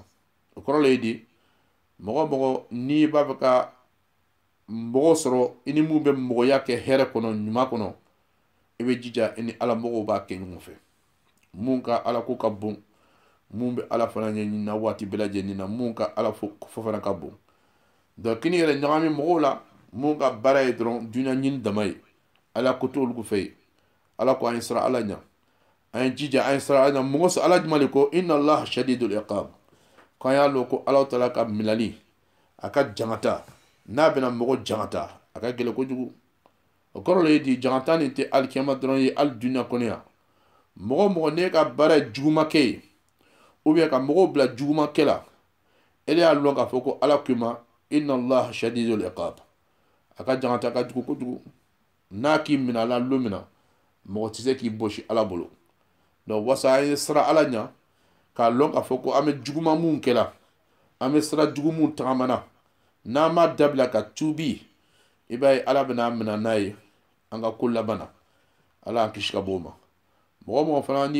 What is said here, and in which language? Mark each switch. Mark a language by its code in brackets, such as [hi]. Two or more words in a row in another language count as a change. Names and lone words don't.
[bm] o kɔrɔ le ye di mɔgɔ mɔgɔ n'i b'a fɛ ka mɔgɔ sɔrɔ i ni mun bɛ mɔgɔya kɛ hɛrɛ kɔnɔ ɲuman kɔnɔ i bɛ jija i ni ala mɔgɔw b'a kɛ ɲɔgɔn fɛ mun ka ala ko ka bon mun bɛ ala fana ɲɛɲini na waati bɛɛ lajɛlen na mun ka ala fo fana ka bon donc kini yɛrɛ ɲagami mɔgɔw la mun ka baara ye dɔrɔn dunuya ɲini dama ye ala ko to olu fɛ yen ala ko an ye siran ala ɲɛ an ye jija an ye siran ala ɲɛ mɔgɔ sɔrɔ ala jumɛn de ko [ar] إن الله شديد العقاب [bm] k'an y'a lɔn ko ala taala ka minɛli a ka jangata n'a bɛna mɔgɔ jangata a ka gɛlɛn kojugu o kɔrɔ le ye di jangata nin tɛ alikiyama dɔrɔn ye ali duniya kɔnɔ yan mɔgɔ mɔgɔ ne ka baara ye jugumakɛ ye [fr] ou bien [bm] ka mɔgɔw bila jugumakɛ la ele y'a lɔn k'a fɔ ko ala k'i ma [ar] إن الله شديد العقاب [bm] a ka jangata ka jugu kojugu n'a k'i minɛ a la don min na mɔgɔ tɛ se k'i bɔsi ala bolo donc wasa an ye siran ala ɲɛ k'a lɔn k'a fɔ ko an bɛ juguma mun kɛla an bɛ sira jugu mun tagamana n'an m'a dabila ka tuubi i b'a ye ala bɛna minɛ n'a ye an ka ko laban na ala y'an kisi ka bɔ o ma mɔgɔ mɔgɔ fana n'i